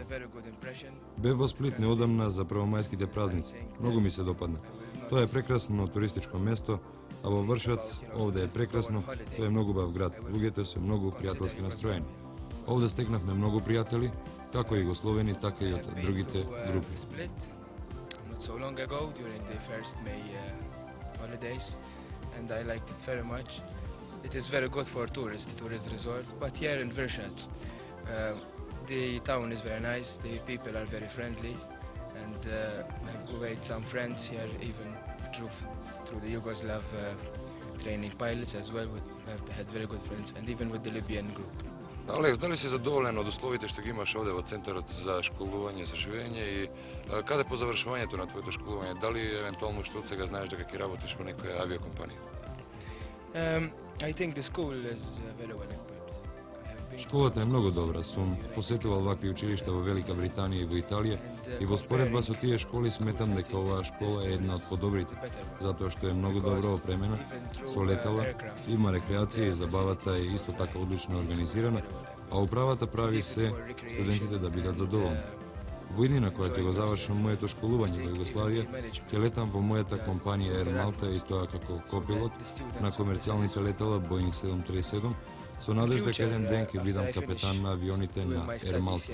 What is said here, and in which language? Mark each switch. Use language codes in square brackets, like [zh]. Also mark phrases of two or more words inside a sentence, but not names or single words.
[mk] Бев во Сплит неодамна за првомајските празници. Многу ми се допадна. Тоа е прекрасно туристичко место, а во Вршац овде е прекрасно, тоа е многу бав град. Луѓето се многу пријателски настроени. Овде стекнавме многу пријатели, како југословени, така и од другите групи. [en] Not so long ago, during the first May holidays, and I liked it very much. It is very good for tourist resort, but here in Vršac, the town is very nice, the people are very friendly, and I've made some friends here, even through the Yugoslav training pilots as well. I've had very good friends, and even with the Libyan group. [mk] Алекс, дали си задоволен од условите што ги имаш овде во Центарот за школување, за живење и каде по завршувањето на твоето школување, дали евентуално што од сега знаеш дека ќе работиш во некоја авиокомпанија? [en] I think the school is very well equipped. [mk] Школата е многу добра. Сум посетувал вакви училишта во Велика Британија и во Италија и во споредба со тие школи сметам дека оваа школа е една од подобрите, затоа што е многу добро опремена, со летала, има рекреација и забавата е исто така одлично организирана, а управата прави се студентите да бидат задоволни. Во иднина која ќе го завршам моето школување во Југославија, ќе летам во мојата компанија Air Malta и тоа како копилот на комерцијалните летала Boeing 737, со надеж дека еден ден ќе бидам капетан на авионите на Air Malta.